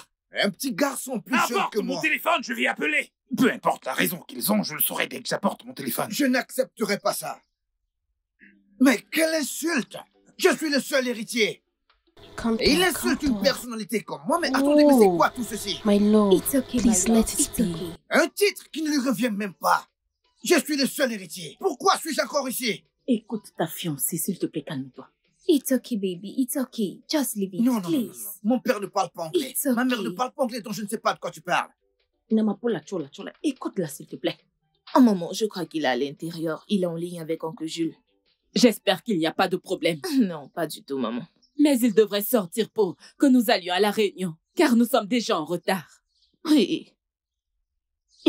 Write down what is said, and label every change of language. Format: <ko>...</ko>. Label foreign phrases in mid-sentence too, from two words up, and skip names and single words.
<fr>Un petit garçon plus jeune Apporte que mon moi. téléphone, je vais appeler. Peu importe la raison qu'ils ont, je le saurai dès que j'apporte mon téléphone. Je n'accepterai pas ça. Mais quelle insulte! Je suis le seul héritier. Et il insulte une personnalité comme moi, mais attendez, mais c'est quoi tout ceci?</fr> <en>My lord, It's okay, please my let love. it It's be. okay.</en> <fr>Un titre qui ne lui revient même pas. Je suis le seul héritier. Pourquoi suis-je encore ici? Écoute ta fiancée, s'il te plaît, calme-toi.</fr> <en>It's okay, baby. It's okay. Just leave it,</en> <fr>Non, non, non, non,</fr> <en>please.</en> <fr>non. Mon père ne parle pas anglais.</fr> <en>It's</en> <fr>Ma mère</fr> <en>okay.</en> <fr>ne parle pas anglais, donc je ne sais pas de quoi tu parles. Namapola, chola, chola. Écoute-la, s'il te plaît. Oh maman, je crois qu'il est à l'intérieur. Il est en ligne avec Oncle Jules. J'espère qu'il n'y a pas de problème. Non, pas du tout, maman. Mais il devrait sortir pour que nous allions à la réunion, car nous sommes déjà en retard. Oui. Il</fr>